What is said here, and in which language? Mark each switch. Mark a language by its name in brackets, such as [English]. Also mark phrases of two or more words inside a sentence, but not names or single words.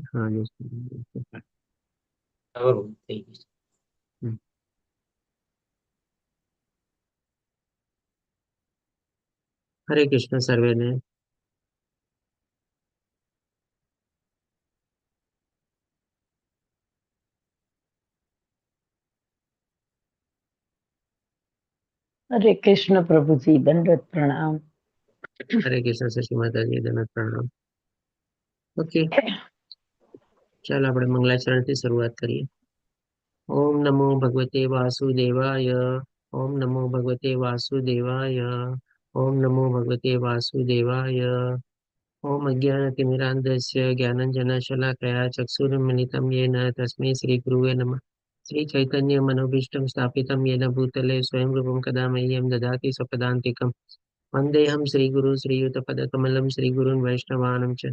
[Gujarati] હા બરોબર થઈ ગયું. હરે કૃષ્ણ સર્વેને। [Hindi] हरे कृष्ण प्रभु जी दंडवत प्रणाम। हरे कृष्ण शशि माताजी दंडवत प्रणाम। [Gujarati] ओके, ચાલો આપણે મંગલાચરણથી શરૂઆત કરીએ। [Sanskrit] ओम नमो भगवते वासुदेवाय। ओम नमो भगवते वासुदेवाय। ओम नमो भगवते वासुदेवाय। ओम अज्ञानतिमिरान्धस्य ज्ञानञ्जनशलाकया चक्षुरुन्मिलितं येन तस्मै श्रीगुरुवे नमः। श्रीचैतन्यमनोभीष्टं स्थापितं येन भूतले स्वयं रूपं कदा मह्यं ददाति स्वपदान्तिकं। वन्देऽहं श्रीगुरु श्रीयुतपदकमलं श्रीगुरून् वैष्णवानं च।